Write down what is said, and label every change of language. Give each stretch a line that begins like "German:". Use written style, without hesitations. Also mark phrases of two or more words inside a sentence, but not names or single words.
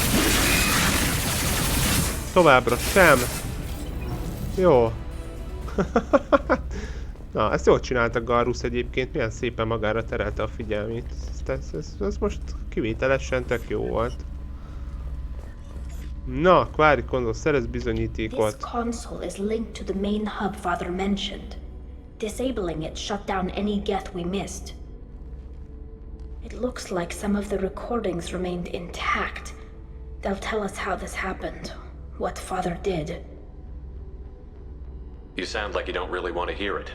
Hungarian: Továbbra sem. Jó. Na, ezt jól csinálta Garrus egyébként, milyen szépen magára terelte a figyelmét. Ez most kivételesen tök jó volt. Na, Query Console, szerez bizonyítékot.
English: This console is linked to the main hub Father mentioned. Disabling it shut down any geth we missed. It looks like some of the recordings remained intact. They'll tell us how this happened, what Father did. You sound like you don't really want to hear it.